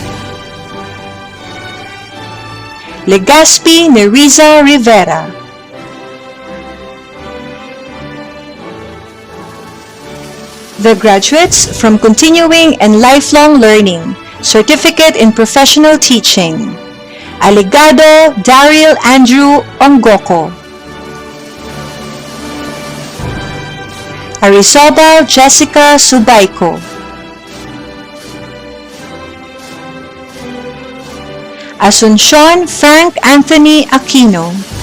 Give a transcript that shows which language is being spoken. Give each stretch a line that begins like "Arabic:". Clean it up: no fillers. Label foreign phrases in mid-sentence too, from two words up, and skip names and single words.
English: Legazpi Neriza Rivera, the graduates from Continuing and Lifelong Learning, Certificate in Professional Teaching. Aligado Daryl Andrew Ongoko, Arizobal Jessica Subaiko, Asuncion Frank Anthony Aquino,